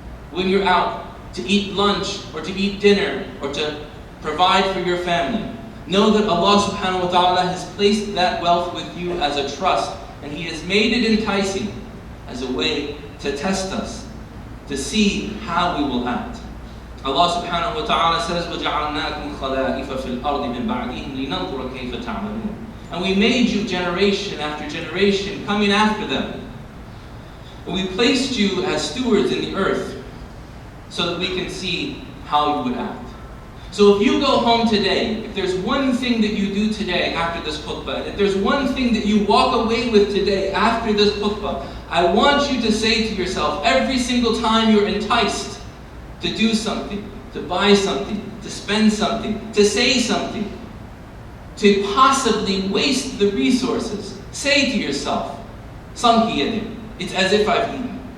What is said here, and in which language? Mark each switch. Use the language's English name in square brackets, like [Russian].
[English] when you're out to eat lunch or to eat dinner or to provide for your family, know that Allah subhanahu wa ta'ala has placed that wealth with you as a trust, and He has made it enticing as a way to test us, to see how we will act. [Arabic] Allah subhanahu wa ta'ala says, وَجَعَلْنَاكُمْ خَلَائِفَ فِي الْأَرْضِ مِنْ بَعْدِهِمْ لِنَنْظُرَ كَيْفَ تَعْمَلُونَ. [English] And we made you generation after generation coming after them. And we placed you as stewards in the earth so that we can see how you would act. So if you go home today, if there's one thing that you do today after this khutbah, if there's one thing that you walk away with today after this khutbah, I want you to say to yourself, every single time you're enticed to do something, to buy something, to spend something, to say something, to possibly waste the resources, say to yourself, Sanki, it's as if I've eaten.